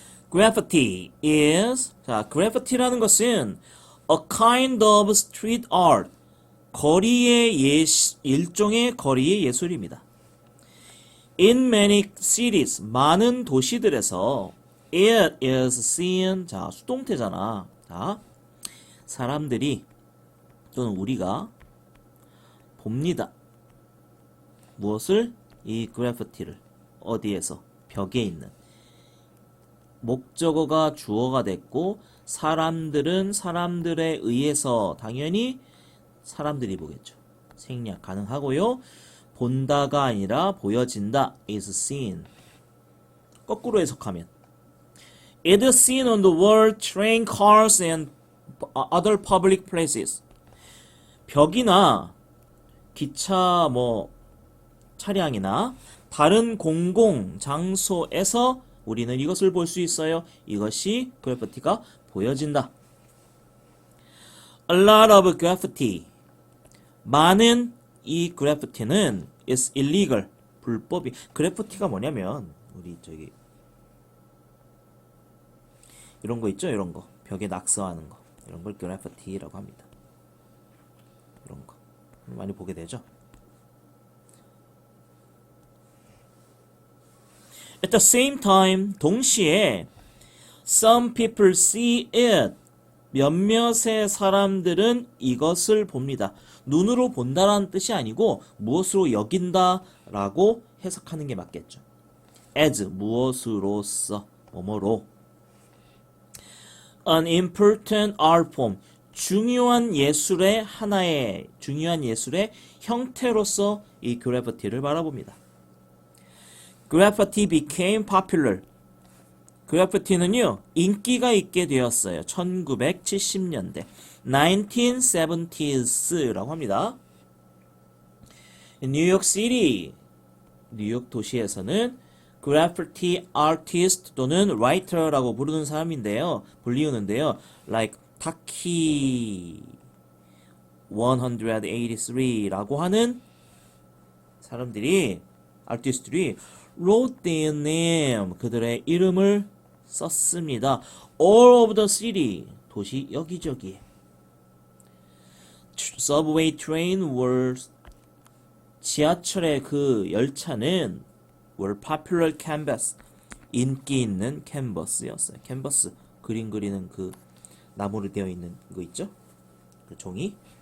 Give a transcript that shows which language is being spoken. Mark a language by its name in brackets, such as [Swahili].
[English] graffiti is, [Korean] 자, graffiti라는 것은 [English] a kind of street art, [Korean] 거리의 일종의 거리의 예술입니다. [English] In many cities, [Korean] 많은 도시들에서 [English] it is seen, [Korean] 자, 수동태잖아. 자, 사람들이 또는 우리가 봅니다. 무엇을? 이 그래피티를. 어디에서? 벽에 있는. 목적어가 주어가 됐고 사람들은 사람들에 의해서 당연히 사람들이 보겠죠. 생략 가능하고요. 본다가 아니라 보여진다. [English] is seen. [Korean] 거꾸로 해석하면 [English] it is seen on the wall, train, cars and other public places. [Korean] 벽이나 기차 차량이나 다른 공공 장소에서 우리는 이것을 볼 수 있어요. 이것이 그래피티가 보여진다. [English] A lot of graffiti. [Korean] 많은 이 그래피티는 [English] is illegal. [Korean] 불법이. 그래피티가 뭐냐면 우리 이런 거 있죠? 이런 거. 벽에 낙서하는 거. 이런 걸 그래피티라고 합니다. 이런 거. 많이 보게 되죠? [English] At the same time, [Korean] 동시에 [English] some people see it. [Korean] 몇몇의 사람들은 이것을 봅니다. 눈으로 본다라는 뜻이 아니고 무엇으로 여긴다라고 해석하는 게 맞겠죠. as, 무엇으로서, 뭐뭐로. [English] An important art form, [Korean] 중요한 예술의 하나의, 중요한 예술의 형태로서 이 그래피티를 바라봅니다. [English] Graffiti became popular. [Korean] 그래피티는요, 인기가 있게 되었어요. 1970년대. 1970s라고 합니다. 뉴욕 시티, 뉴욕 도시에서는 graffiti artist 또는 writer라고 부르는 사람인데요. 불리우는데요. like 타키 183라고 하는 사람들이, 아티스트들이 [English] wrote their name, [Korean] 그들의 이름을 썼습니다. [English] all over the city, [Korean] 도시 여기저기에. [English] subway train were, [Korean] 지하철의 그 열차는 [English] were popular canvas, [Korean] 인기 있는 캔버스였어요. 캔버스, 그림 그리는 그 나무로 되어 있는 거 있죠? 그 종이.